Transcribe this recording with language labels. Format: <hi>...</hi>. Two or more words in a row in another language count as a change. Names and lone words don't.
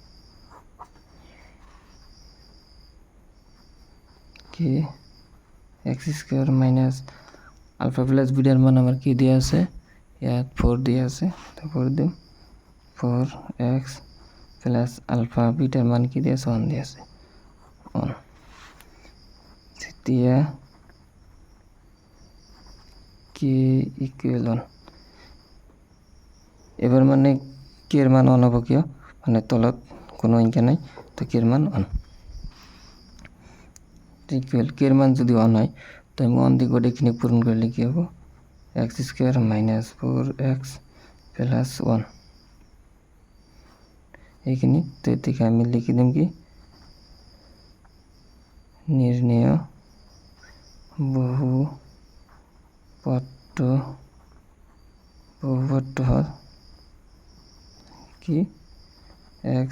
<en>k x square minus alpha plus</en> <bn>বিটার মান আমার কি দেওয়া আছে, ইয়াত 4 দেওয়া আছে, তো 4 দিম</bn> <en>4x plus alpha</en> <bn>বিটার মান কি দেওয়া আছে 1 দেওয়া আছে 1 তেতিয়া</bn> <en>k equal 1</en> <bn>এবার মানে কে এর মান 1 হব কিয় মানে তলত কোনো সংখ্যা নাই তো কে এর মান 1 ইকুয়াল কে এর মান যদি 1 হয় তো আমি 1 দিয়ে গোটেইখিনি পূরণ করলে কি হবে</bn> <en>x square minus 4x plus 1</en> <bn>এইখিনি তো থেকে আমি লিখে দিম কি নির্ণেয় বহুপত্র হল কি এক্স</bn>